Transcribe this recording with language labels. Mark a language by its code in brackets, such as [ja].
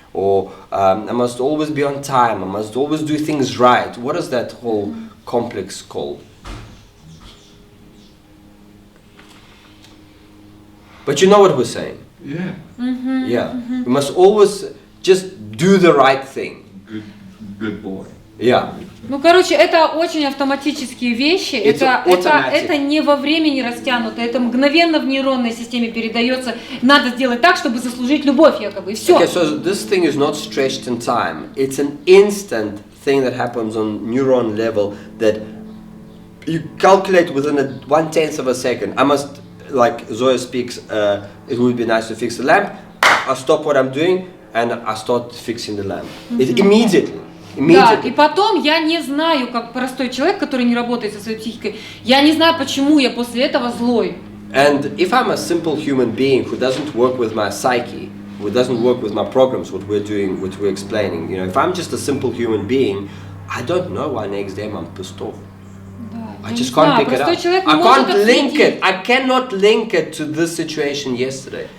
[en] Or I must always be on time. I must always do things right. What is that whole complex called? But you know what we're saying? Yeah. Yeah. We must always just do the right thing. Good boy. Yeah. [ru] Ну, короче, это очень автоматические вещи, это не во времени растянуто, это мгновенно в нейронной системе передается. Надо сделать так, чтобы заслужить любовь якобы, и все. [en] Okay, so this thing is not stretched in time. It's an instant thing that happens on neuron level that you calculate within 1/10 of a second. I must, like Zoya speaks, it would be nice to fix the lamp. I stop what I'm doing and I start fixing the lamp. It immediately. [ru] Да, и потом я не знаю, как простой человек, который не работает со своей психикой, я не знаю, почему я после этого злой. [en] And if I'm a simple human being who doesn't work with my psyche, who doesn't work with my programs, what we're doing, what we're explaining, you know, if I'm just a simple human being, I don't know why next day I'm pissed off. I just can't pick it up. I can't link it. I cannot link it to this situation yesterday.